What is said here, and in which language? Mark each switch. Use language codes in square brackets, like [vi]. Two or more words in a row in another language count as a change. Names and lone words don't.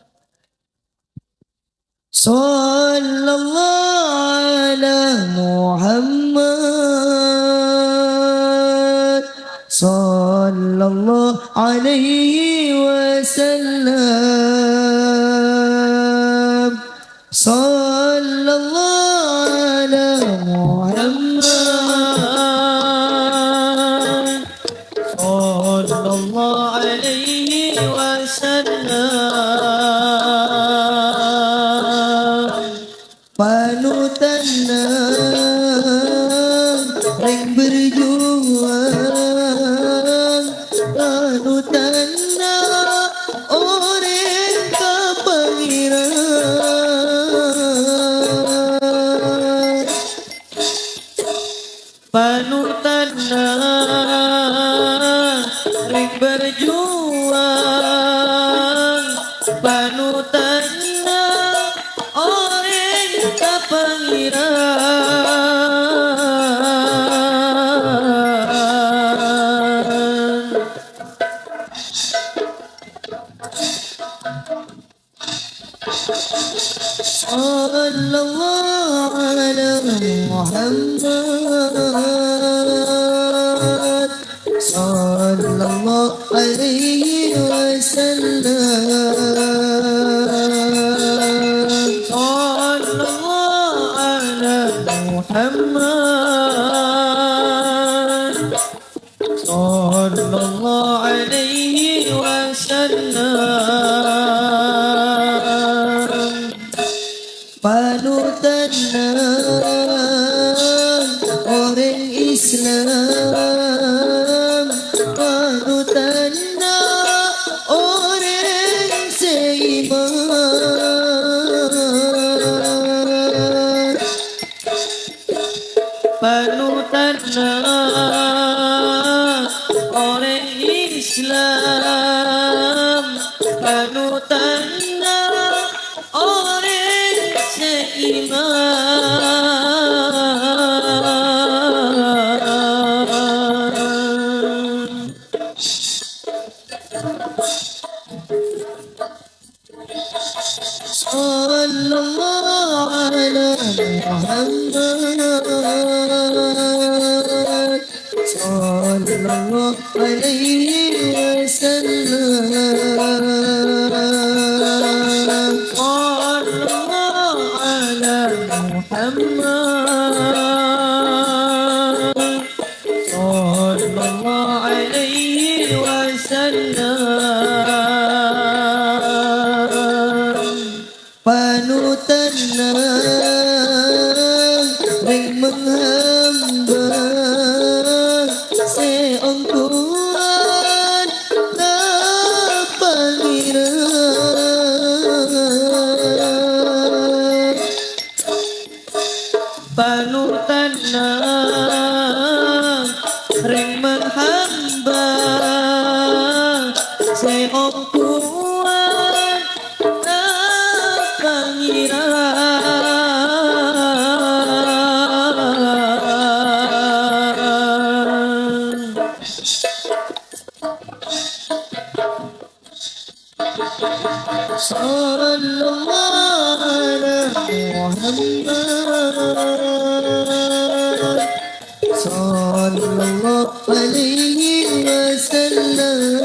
[ar] صلى الله على محمد صلى الله عليه وسلم صلى الله على محمد صلى الله عليه وسلم [mad] panutanna reng berjuang panutanna orang kapangiran panutanna ring berjuang panutanna orang kapangiran [ar] صلى الله على محمد صلى الله عليه وسلم صلى الله على محمد صلى الله عليه وسلم [mad] panutanna orang Islam panutanna orang seiman panutanna orang Islam panutanna orang seiman [ar] صلى الله على محمد صلى الله عليه وسلم صلى الله على محمد صلى الله عليه وسلم [mad] panutan ring menghamba seong Tuhan na pangiran panutan ring menghamba seong Tuhan na pangiran [ar] صلى الله على محمد صلى الله عليه وسلم